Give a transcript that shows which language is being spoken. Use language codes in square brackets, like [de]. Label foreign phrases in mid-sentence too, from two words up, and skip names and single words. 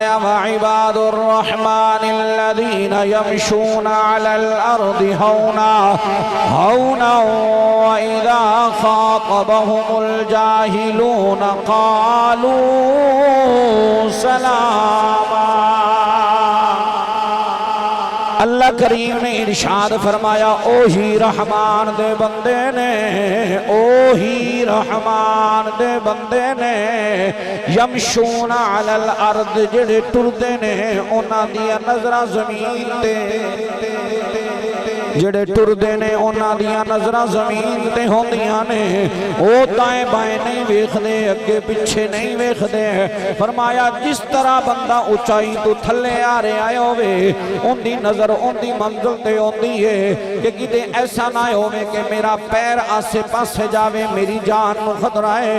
[ar] وعباد الرحمن الذين يمشون على الأرض هونا هونا وإذا خاطبهم الجاهلون قالوا سلاما. [pa] اللہ کریم نے ارشاد فرمایا، اوہی رحمان دے بندے نے، اوہی رحمان دے بندے نے [ar] يمشون على الأرض [pa] جیہڑے ٹردے نے اوہناں دیاں نظراں زمین تے، جیہڑے ٹردے نے اوہناں دیاں نظراں زمین تے ہوندیاں نے. او دائیں بائیں نہیں ویکھدے، اگے پچھے نہیں ویکھدے. فرمایا جس طرح بندہ اونچائی تو تھلے آ رہا ہووے ان کی نظر ان کی منزل تے ہوندی ہے کہ کتے ایسا نہ ہووے کہ میرا پیر آسے پاسے جاوے، میری جان نوں خطرہ ہے.